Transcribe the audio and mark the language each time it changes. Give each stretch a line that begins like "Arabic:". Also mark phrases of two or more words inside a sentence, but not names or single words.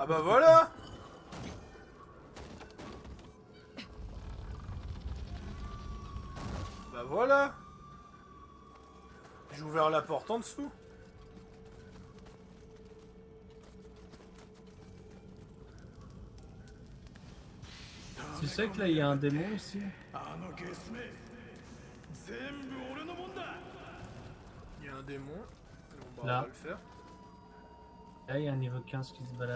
French: Ah bah voilà! Bah voilà! J'ai ouvert la porte en dessous. Tu sais que là il y a un démon ici?
Japanese: あのゲスめ全部俺のもんだ
French: Il y a un démon. Bon, bah, Là. on va le faire. Là il y a un niveau 15 qui se balade.